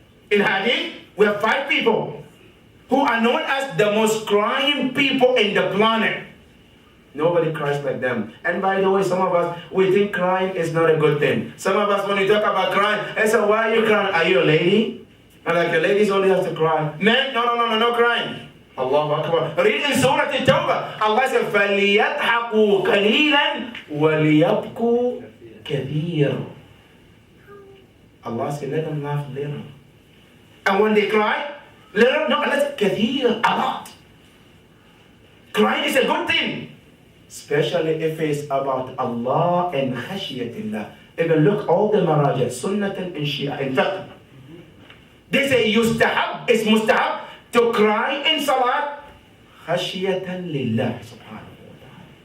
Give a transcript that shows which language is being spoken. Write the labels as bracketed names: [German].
[English] In Hadith, we have 5 people who are known as the most crying people in the planet. Nobody cries like them. And by the way, some of us, we think crying is not a good thing. Some of us, when we talk about crying, they say, why are you crying? Are you a lady? And like, the ladies only have to cry. Men, no crying. Allahu Akbar. Read in Surah At-Tawbah. Allah says, [Arabic] فَلْيَضْحَكُوا قَلِيلًا وَلِيَبْكُوا كَثِيرًا. [English] Allah says, let them laugh little. And when they cry, little, no, let's kathir, a lot. Crying is a good thing. Especially if it's about Allah and khashiyatillah. Even look, all the marajah, sunnatan and shia, in fact, they say yustahab, it's mustahab, to cry in salat, khashiyatan lillah subhanahu wa ta'ala.